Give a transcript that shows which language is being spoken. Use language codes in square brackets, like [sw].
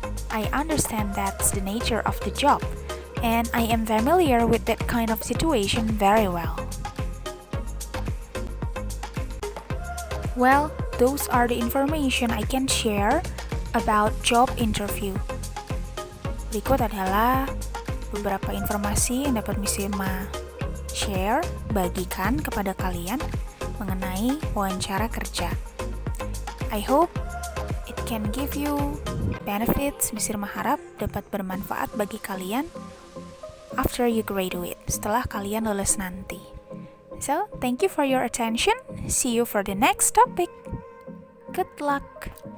[en] I understand that's the nature of the job, and I am familiar with that kind of situation very well. Well, those are the information I can share about job interview. [id] Berikut adalah beberapa informasi yang dapat Miss Irma share, bagikan kepada kalian mengenai wawancara kerja. [en] I hope it can give you benefits. [id] Miss Irma harap dapat bermanfaat bagi kalian [en] after you graduate, [id] setelah kalian lulus nanti. [en] So, thank you for your attention. See you for the next topic. Good luck.